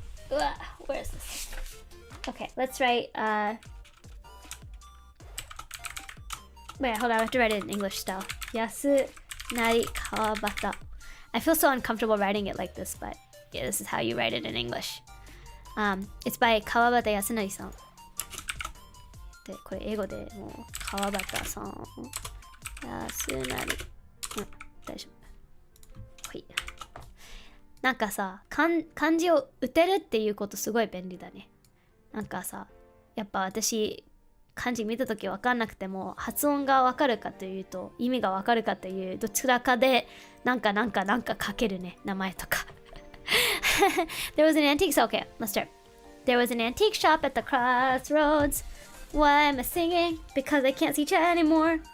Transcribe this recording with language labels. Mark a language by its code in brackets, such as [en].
[en] Ugh, where is this? Okay, let's write, wait, hold on, I have to write it in English style. Yasunari Kawabata. I feel so uncomfortable writing it like this, but yeah, this is how you write it in English. It's by Kawabata Yasunari-san. [ja] で、これ英語でもう川端さん、安成、大丈夫。はい。なんかさ、漢字を打てるっていうことすごい便利だね。なんかさ、やっぱ私漢字見たとき分かんなくても発音が分かるかというと意味が分かるかというどちらかでなんか書けるね、名前とか。 [en] There was an antique, so okay, let's start. There was an antique shop at the crossroads. Why am I singing? Because I can't see chat anymore.